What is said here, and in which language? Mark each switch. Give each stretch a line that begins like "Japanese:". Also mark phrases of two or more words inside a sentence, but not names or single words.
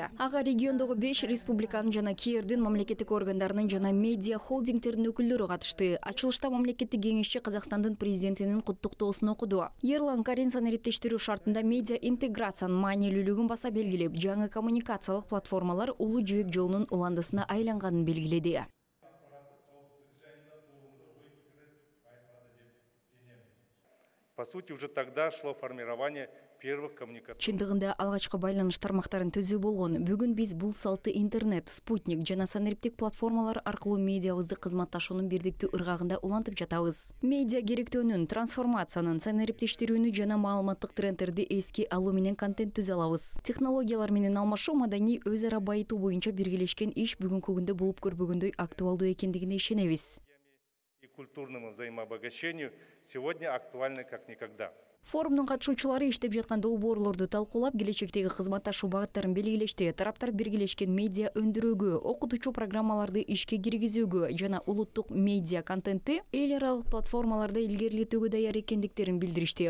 Kyrgyz: Ага региондогу 5 республиканын жана КРдин мамлекеттик органдарынын жана медиа холдингтердин өкүлдөрү катышты. Ачылышта мамлекеттик кеңешчи Казакстандын президентинин куттуктоосун окуду. Ерлан Карин санариптештирүү шартында медиа интеграциянын маанилүүлүгүн баса белгилеп, жаңы коммуникациялык платформалар улуу жибек жолунун уландысына айланганын белгиледи.
Russian: По сути, уже тогда шло формирование первых коммуникаций.
Kyrgyz: Чындыгында алгачкы байланыш тармактарын түзүү болгон. Бүгүн биз бул салтты интернет, спутник жана санариптик платформалар аркылуу медиабызды кызматташуунун бирдиктүү ыргагында улантып жатабыз. Медиа керектөөнүн, трансформациянын, санариптештирүүнү жана маалыматтык трендтерди эске алуу менен контент түзө алабыз. Технологиялар менен алмашуу, маданий өз ара байытуу боюнча биргелешкен иш бүгүнкү күндө болуп көрбөгөндөй актуалдуу экендигине ишенебиз.
Russian: И культурному взаимообогащению сегодня актуальны как никогда.
Kyrgyz: Форумдун катышуучулары иштеп жаткан долбоорлорду талкуулап, келечектеги кызматташуу багыттарын белгилешти. Тараптар биргелешкен медиа өндүрүүгө, окутуучу программаларды ишке киргизүүгө жана улуттук медиа контентти эл аралык платформаларда илгерилетүүгө даяр экендиктерин билдиришти.